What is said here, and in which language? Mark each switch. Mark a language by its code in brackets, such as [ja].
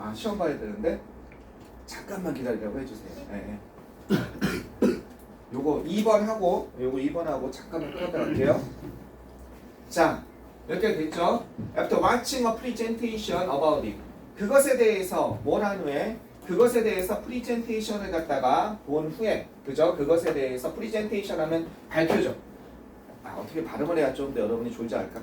[ko] 시험 봐야 되는데 잠깐만 기다리라고 해주세요. 네. 요거 2번 하고 잠깐만 끊었다 갈게요. 자 이렇게 됐죠? [en] After watching a presentation about it. [ko] 그것에 대해서 뭘 한 후에 그것에 대해서 프리젠테이션을 갖다가 본 후에 그죠? 그것에 대해서 프리젠테이션 하면 밝혀줘. 어떻게 발음을 해야 좀 더 여러분이 졸지 않을까?